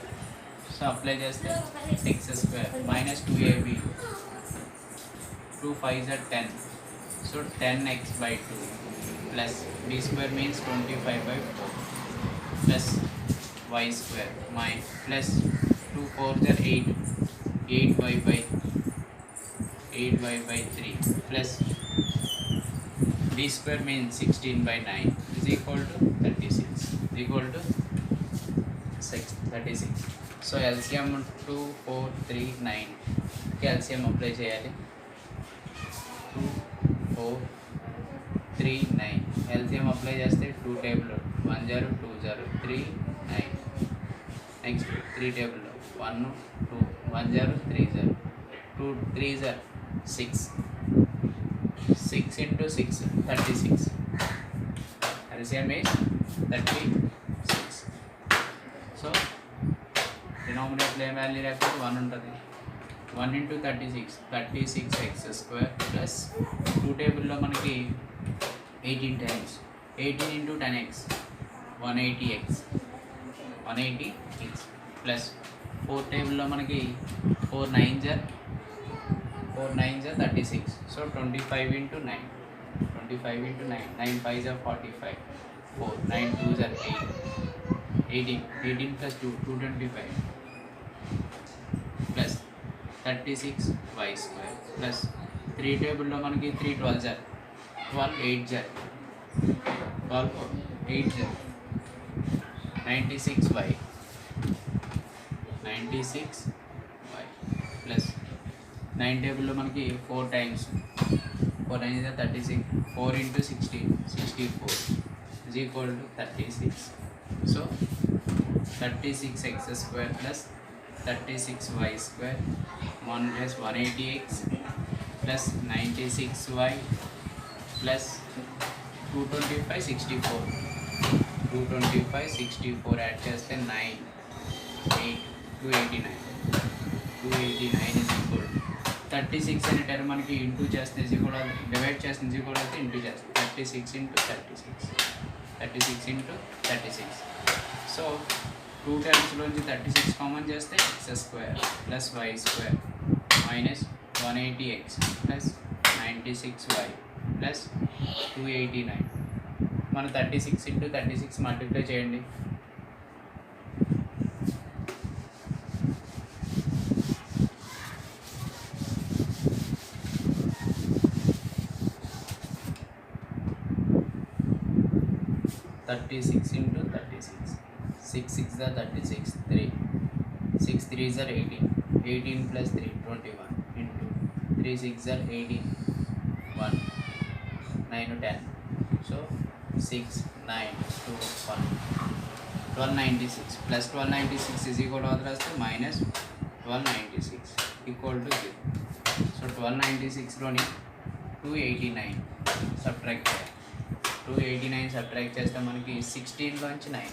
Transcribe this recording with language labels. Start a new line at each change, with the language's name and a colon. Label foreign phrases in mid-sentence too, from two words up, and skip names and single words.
English: So apply చేస్తే x square minus 2ab 2 5s are 10, so 10x by 2 plus b square means 25 by 4 plus y square minus plus 2 4s are 8, 8y by 3 plus b square means 16 by 9 is equal to 36, is equal to 36. So LCM 2 4 3 9 LCM apply చేయాలి. 2 4 3 9 LCM apply చేస్తే 2 టేబుల్ 1 0 2 0 3 9. నెక్స్ట్ 3 టేబుల్ 1 2 1 0 3 0 2 3s are 6 into 6 36. LCM is 36. So denominator value 1 ఉంటుంది, 1 into 36 36x square plus 2
Telugu: టేబుల్లో మనకి
English: 18 times 18 into 10x 180x 180x plus 4
Telugu: టేబుల్లో మనకి
English: 4 9s are 36, so 25 into 9 25 into 9 9 5s are 45 4 9 2s are 8 18 plus 2 225 plus 36y square plus 3
Telugu: టేబుల్లో మనకి
English: 3 12s are 12 8s are 12 8s are 96y plus 9
Telugu: టేబుల్లో మనకి
English: 4 times 4 9 is 36 4 into 16 64 is equal to 36. So 36x square plus 36y square 1 plus 180x plus 96y plus 225 64 225 64
Telugu: యాడ్ చేస్తే
English: 9 8 289 289 is equal to 36
Telugu: అనే టర్మ్ మనకి ఇంటూ చేస్తే కూడా డివైడ్ చేస్తే కూడా అయితే ఇంటూ చేస్తే
English: 36 into 36 into 36. సో 2 టర్మ్స్లోంచి 36
Telugu: కామన్ చేస్తే
English: x square plus y square minus 180x plus 96y plus 289.
Telugu: మన 36 into 36 మల్టిప్లై చేయండి.
English: Thirty-six into 36 6 6 are 36 3 6 3s are 18 plus 3 21 into 3 6 are 18 1 9 10 so 6 9 2 1 1296 plus 1296 is equal to minus 1296 equal to 0.
Telugu: So 1296 లోని 289 subtract 289 సబ్ట్రాక్ట్ చేస్తే మనకి 16లోంచి